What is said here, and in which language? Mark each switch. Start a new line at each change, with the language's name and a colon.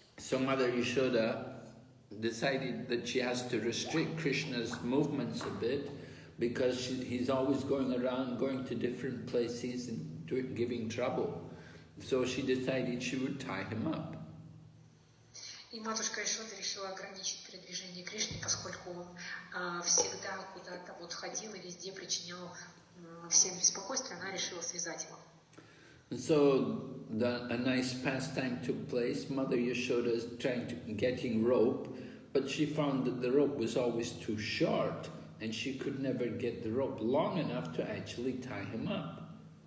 English: So Mother Yashoda decided that she has to restrict Krishna's movements a bit because he's always going around, going to different places and giving trouble. So she decided she would tie him up.
Russian: И матушка Ешода решила ограничить передвижение Кришны, поскольку он всегда куда-то ходил и везде причинял всем беспокойство, она решила связать его.
English: And so a nice pastime took place. Mother Yashoda is getting rope, but she found that the rope was always too short, and she could never get the rope long enough to actually tie him up.